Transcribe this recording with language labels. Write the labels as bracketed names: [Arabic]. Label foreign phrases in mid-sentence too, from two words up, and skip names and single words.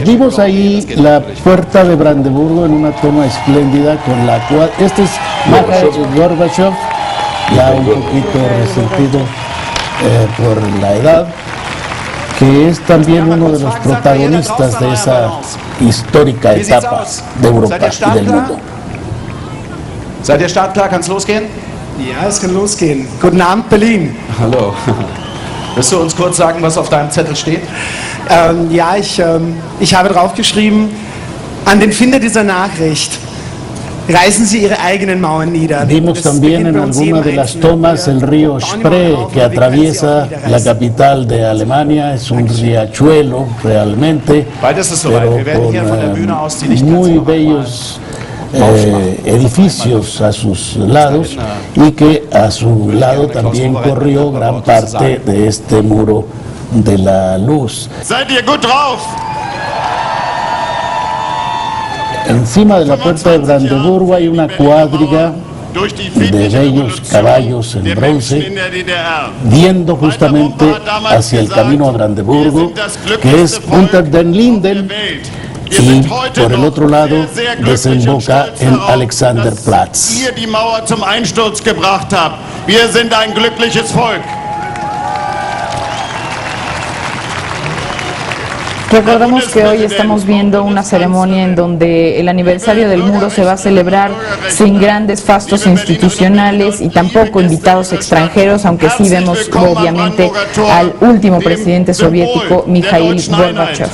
[Spanish] Vimos ahí la puerta de Brandeburgo en una toma espléndida con la cual, este es Gorbachev, ya un poquito resentido por la edad, que es también uno de los protagonistas de esa histórica etapa de Europa y del mundo. [German] Seid ihr startklar? Kann es losgehen? Ja, es kann losgehen. Guten Abend, Berlin. Hallo. Willst du uns kurz sagen, was auf deinem Zettel steht? Ja, ich habe draufgeschrieben, an den Finder dieser Nachricht: reißen Sie Ihre eigenen Mauern nieder. [Spanish] Vimos también en alguna de las tomas el río Spree, que atraviesa la capital de Alemania. Es un riachuelo realmente, pero con muy bellos edificios a sus lados, y que a su lado también corrió gran parte de este muro de la luz. [German] Seid ihr gut drauf? [Spanish] Encima de la puerta de Brandeburgo hay una cuadriga de bellos caballos en bronce, viendo justamente hacia el camino a Brandeburgo, que es Unter den Linden, y por el otro lado desemboca en Alexanderplatz. [German] Ihr die Mauer zum Einsturz gebracht habt. Wir sind ein glückliches Volk. [Spanish] Recordemos que hoy estamos viendo una ceremonia en donde el aniversario del muro se va a celebrar sin grandes fastos institucionales y tampoco invitados extranjeros, aunque sí vemos obviamente al último presidente soviético, Mikhail Gorbachev.